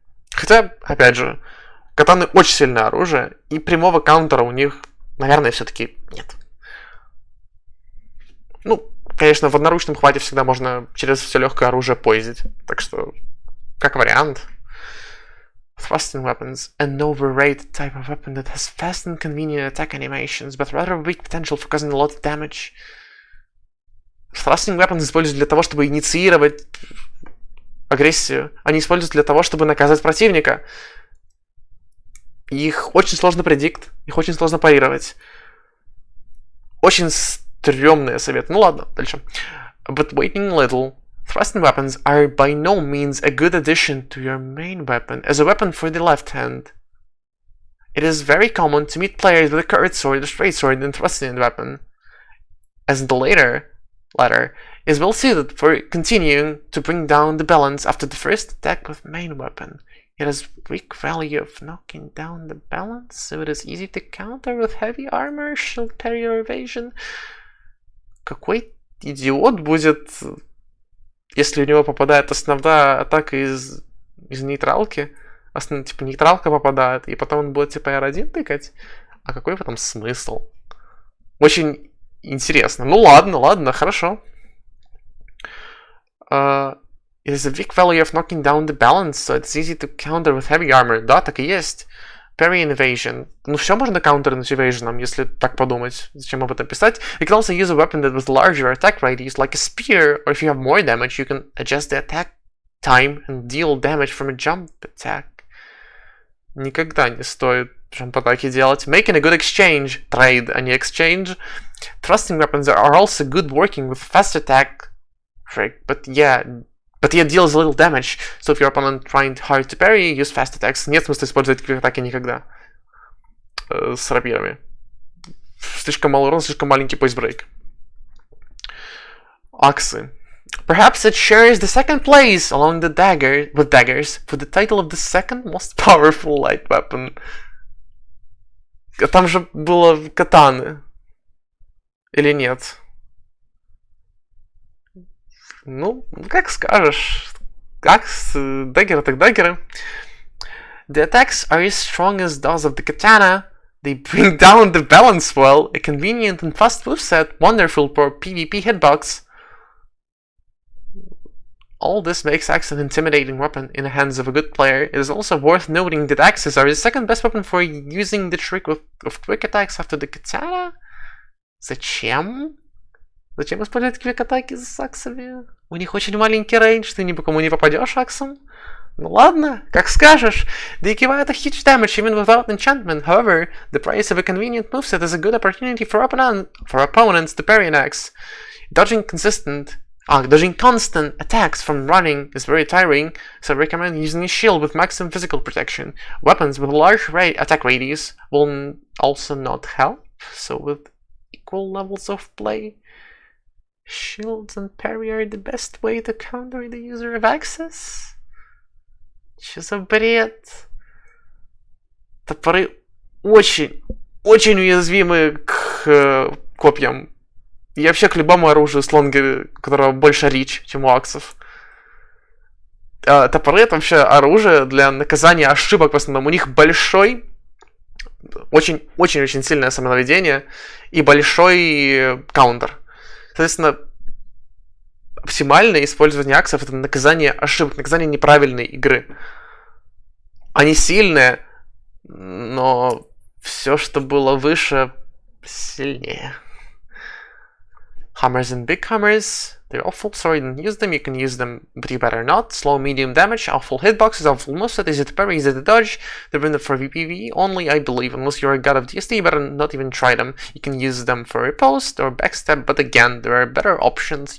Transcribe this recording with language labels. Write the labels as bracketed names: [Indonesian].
[Russian] Хотя, опять же, катаны очень сильное оружие, и прямого каунтера у них, наверное, все-таки нет. Ну, конечно, в одноручном хвате всегда можно через все легкое оружие поездить. Так что, как вариант. [English] Thrusting weapons, an overrated type of weapon that has fast and convenient attack animations, but rather weak potential for causing a lot of damage. [Russian] Thrusting weapons используют для того, чтобы инициировать агрессию, они используют для того, чтобы наказать противника. Их очень сложно предикт, их очень сложно парировать. Очень стрёмные советы. Ну ладно, дальше. [English] But waiting little, thrusting weapons are by no means a good addition to your main weapon as a weapon for the left hand. It is very common to meet players with a curved sword, a straight sword, and thrusting weapon, as the latter is well suited for continuing to bring down the balance after the first attack with main weapon. It has weak value of knocking down the balance, so it is easy to counter with heavy armor, shield parry or evasion. [Russian] Какой идиот будет, если у него попадает основная атака из нейтралки, типа нейтралка попадает, и потом он будет типа R1 тыкать? А какой в этом смысл? Очень интересно. Ну ладно, хорошо. [English] It is a weak value of knocking down the balance, so it's easy to counter with heavy armor. [Russian] Да, так и есть. [English] Parry and evasion. [Russian] Ну, все можно counterнуть evasion, если так подумать. Зачем об этом писать? [English] You can also use a weapon that with larger attack radius, like a spear, or if you have more damage, you can adjust the attack time and deal damage from a jump attack. [Russian] Никогда не стоит jump-атаки делать. [English] Making a good exchange. Trade, [Russian] а не [English] exchange. Thrusting weapons are also good working with fast attack. But yet deals little damage, so if your opponent trying hard to parry, use fast attacks. [Russian] Нет смысла использовать квик-атаки никогда. С рапирами. Слишком малый урон, слишком маленький поисбрейк. Аксы. [English] Perhaps it shares the second place along the daggers for the title of the second most powerful light weapon. [Russian] Там же было катаны. Или нет? Ну, как скажешь. Акс, даггеры так даггеры. [English] The attacks are as strong as those of the katana. They bring down the balance well. A convenient and fast moveset. Wonderful for PvP hitbox. All this makes axe an intimidating weapon in the hands of a good player. It is also worth noting that axes are the second best weapon for using the trick of quick attacks after the katana. [Russian] Зачем? Зачем использовать квик-атаки с аксами? У них очень маленький рейндж, ты ни по кому не попадешь аксом. Ну ладно, как скажешь. [English] They give out a huge damage even without enchantment. However, the price of a convenient moveset is a good opportunity for opponents to parry an axe. Dodging constant attacks from running is very tiring, so I recommend using a shield with maximum physical protection. Weapons with large attack radius will also not help, so with equal levels of play, shields and parry are the best way to counter the user of access. [Russian] Что за бред? Топоры очень очень уязвимы к копьям. И вообще к любому оружию с лонги, у которого больше рич, чем у аксов. Топоры это вообще оружие для наказания ошибок в основном. У них большой, очень сильное самонаведение и большой каунтер. Соответственно, оптимальное использование аксов это наказание ошибок, наказание неправильной игры. Они сильные, но все, что было выше, сильнее. [English] Hammers and big hammers, they're awful, sorry you didn't use them, you can use them, but you better not. Slow, medium damage, awful hitboxes, awful moveset, easy to parry, easy to dodge. They're meant for VPV only, I believe, unless you're a god of DSD, you better not even try them. You can use them for riposte or backstab, but again, there are better options.